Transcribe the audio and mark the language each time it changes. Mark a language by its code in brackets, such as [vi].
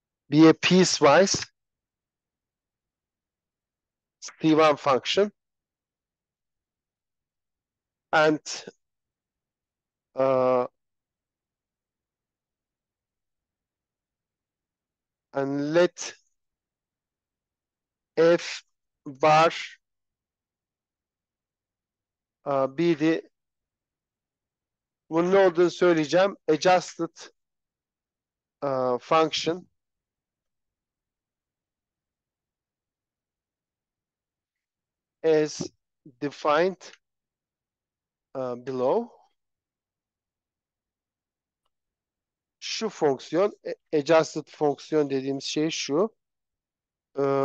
[en] Be a piecewise C1 function and uh, let f bar be the [tr] bunun ne olduğunu söyleyeceğim. [en] Adjusted function as defined below. [tr] Şu fonksiyon, adjusted fonksiyon dediğimiz şey şu. Ee,